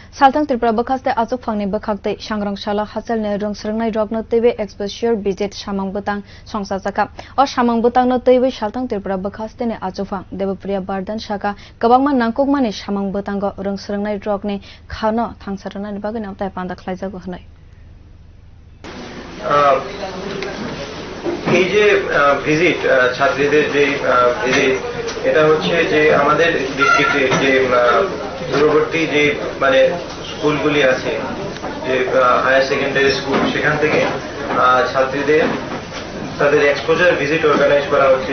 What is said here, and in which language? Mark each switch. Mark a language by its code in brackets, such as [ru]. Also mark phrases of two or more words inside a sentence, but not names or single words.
[trp] Salthang Tripura bwkhaste achukphang ni bwkhak sangrang salo hachal ne rwng rokno twiwi [en] exposure visit [trp] samung bwtang sangchakha o samung bwtang no twiwi Salthang Tripura bwkhaste ne achukphang Debapriya Bardan sakha kwbangma nangkukmani samung bwtango rwng rokni khano thangsarana ni bagwi namtai panda khwlaijakgo hnai [bn] এই যে ভিজিট ছাত্রীদের যে ভিজিট এটা হচ্ছে যে আমাদের ডিস্ট্রিক্টে যে দূরবর্তী যে মানে স্কুলগুলি আছে যে [en] higher secondary school [bn] সেখান থেকে ছাত্রীদের তাদের [en] exposure visit organise [bn] করা হচ্ছে।